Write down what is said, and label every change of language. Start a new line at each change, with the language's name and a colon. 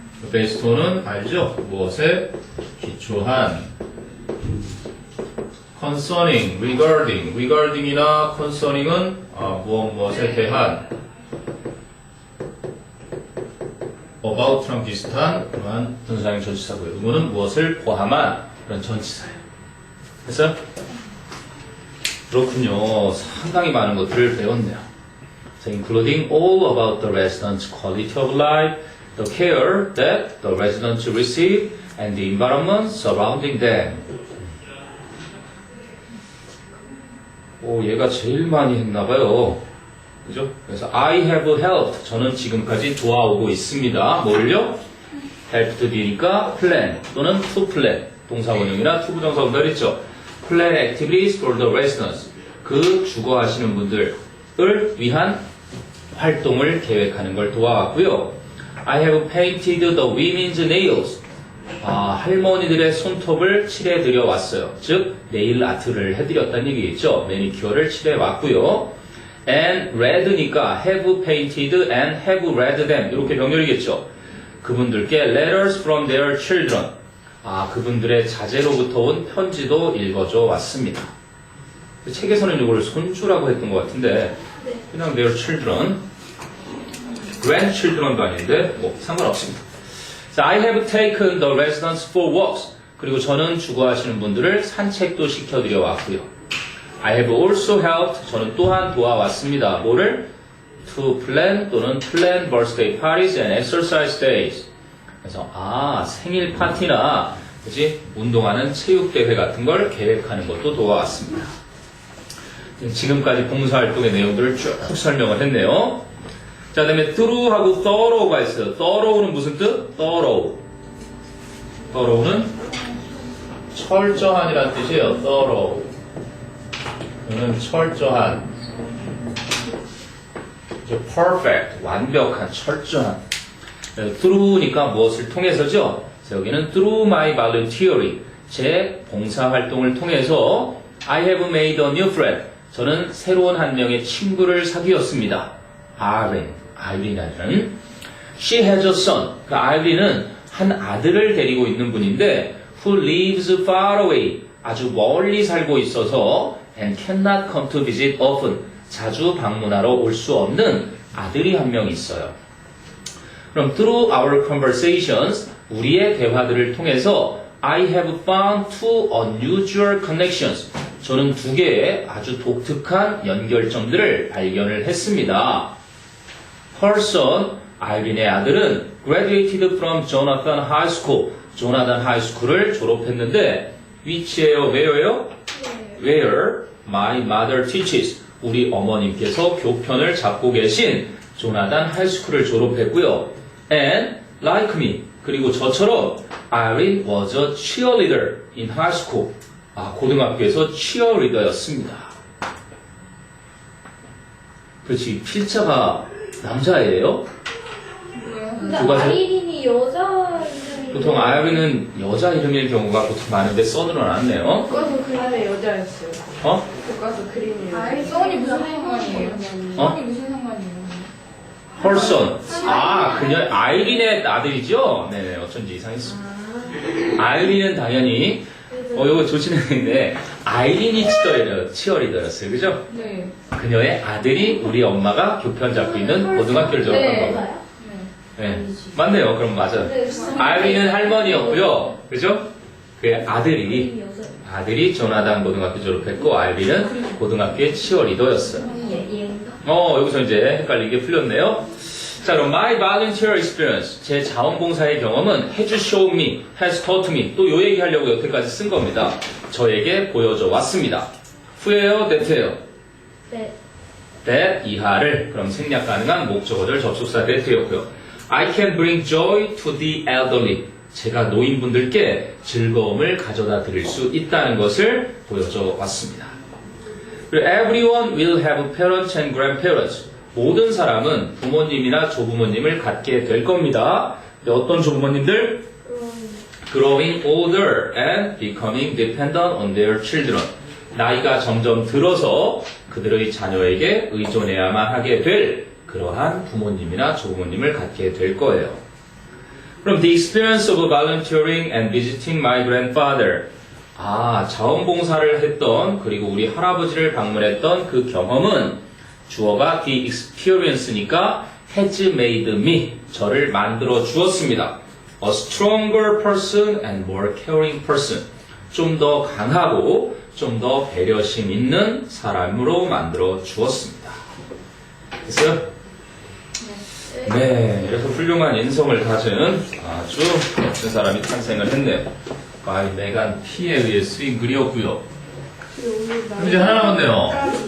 Korean: based on은 알죠? 무엇에 기초한 concerning, regarding이나 concerning은 무엇에 대한 about랑 비슷한 그러한 분사형 전치사고요. 이거는 무엇을 포함한 그런 전치사예요. 됐어요? 그렇군요. 상당히 많은 것들을 배웠네요.
English: So including all about the residents' quality of life, the care that the residents receive, and the environment surrounding them.
Korean: 얘가 제일 많이 했나봐요. 그죠?
English: 그래서 I have helped.
Korean: 저는 지금까지 도와오고 있습니다. 뭘요? helped 뒤니까 plan 또는 to plan. 동사원형이나 to 부정사 원별 있죠.
English: plan activities for the residents.
Korean: 그 주거하시는 분들을 위한 활동을 계획하는 걸 도와왔고요.
English: I have painted the women's nails.
Korean: 할머니들의 손톱을 칠해드려 왔어요. 즉, 네일 아트를 해드렸다는 얘기겠죠. 매니큐어를 칠해왔고요.
English: And read니까 have painted and have read them.
Korean: 이렇게 병렬이겠죠.
English: 그분들께 letters from their children.
Korean: 그분들의 자제로부터 온 편지도 읽어줘 왔습니다. 책에서는 이걸 손주라고 했던 것 같은데, 그냥
English: their children.
Korean: grandchildren도 아닌데, 상관없습니다.
English: So I have taken the residents for walks.
Korean: 그리고 저는 주거하시는 분들을 산책도 시켜드려 왔고요.
English: I have also helped.
Korean: 저는 또한 도와왔습니다. 뭐를?
English: To plan 또는 plan birthday parties and exercise days.
Korean: 그래서 생일 파티나 그치? 운동하는 체육대회 같은 걸 계획하는 것도 도와왔습니다. 지금까지 봉사활동의 내용들을 쭉 설명을 했네요. 자, 그 다음에 through하고 thorough가 있어요. thorough는 무슨 뜻? thorough는 철저한이라는 뜻이에요. thorough. 이거는 철저한. perfect. 완벽한, 철저한. through니까 무엇을 통해서죠?
English: 그래서 여기는 through my volunteering.
Korean: 제 봉사활동을 통해서
English: I have made a new friend.
Korean: 저는 새로운 한 명의 친구를 사귀었습니다.
English: 아이린이라는. She has a son.
Korean: 그 아이린은 한 아들을 데리고 있는 분인데
English: who lives far away.
Korean: 아주 멀리 살고 있어서
English: and cannot come to visit often.
Korean: 자주 방문하러 올 수 없는 아들이 한 명 있어요.
English: 그럼 through our conversations,
Korean: 우리의 대화들을 통해서
English: I have found two unusual connections.
Korean: 저는 두 개의 아주 독특한 연결점들을 발견을 했습니다.
English: Her son,
Korean: 아이린의 아들은
English: graduated from Jonathan High School.
Korean: 조나단 하이스쿨을 졸업했는데 위치에요? where요?
English: Where my mother teaches.
Korean: 우리 어머님께서 교편을 잡고 계신 조나단 하이스쿨을 졸업했고요.
English: And like me.
Korean: 그리고 저처럼
English: Irene was a cheerleader in high school.
Korean: 고등학교에서 cheerleader였습니다. 그렇지. 필자가 남자예요? 근데 누가 저- 아이린이 여자 이름이 보통 아이린은 여자 이름일 경우가 보통 많은데 써들어 놨네요. 교과서 그림의 여자였어요. 어? 교과서 그림의 여자. 아이, 써니 무슨 상관이에요? 어? 써니 무슨 상관이에요? 펄선. 그녀 아이린의 아들이죠? 네네, 어쩐지 이상했어. 아이린은 당연히, 이거 조심했는데, 아이린이 치어리더였어요. 그죠? 네. 그녀의 아들이 우리 엄마가 교편 잡고 있는 고등학교를 졸업한 네. 거. 네. 맞네요. 그럼 맞아요. 네, 아이린은 할머니였고요. 그죠? 그 아들이 조나단 고등학교 졸업했고, 아이린은 고등학교의 치어리더였어요. 얘인가? 여기서 이제 헷갈리게 풀렸네요.
English: 자, 그럼 my volunteer experience.
Korean: 제 자원봉사의 경험은
English: has shown me, has taught me.
Korean: 또 요 얘기 하려고 여태까지 쓴 겁니다. 저에게 보여줘 왔습니다. 후에요, that예요? 네. that 이하를 그럼 생략 가능한 목적어들 접속사 that였고요.
English: I can bring joy to the elderly.
Korean: 제가 노인분들께 즐거움을 가져다 드릴 수 있다는 것을 보여줘 왔습니다.
English: 그리고 everyone will have parents and grandparents.
Korean: 모든 사람은 부모님이나 조부모님을 갖게 될 겁니다. 어떤 조부모님들?
English: Growing older and becoming dependent on their children.
Korean: 나이가 점점 들어서 그들의 자녀에게 의존해야만 하게 될 그러한 부모님이나 조부모님을 갖게 될 거예요.
English: 그럼 the experience of volunteering and visiting my grandfather.
Korean: 자원봉사를 했던 그리고 우리 할아버지를 방문했던 그 경험은 주어가 the experience니까
English: has made me.
Korean: 저를 만들어 주었습니다.
English: A stronger person and more caring person.
Korean: 좀 더 강하고 좀 더 배려심 있는 사람으로 만들어 주었습니다. 됐어요? 네, 이래서 훌륭한 인성을 가진 아주 멋진 사람이 탄생을 했네요. 바이 메간 P에 의해 쓰인 글이었고요. 그럼 이제 하나 남았네요.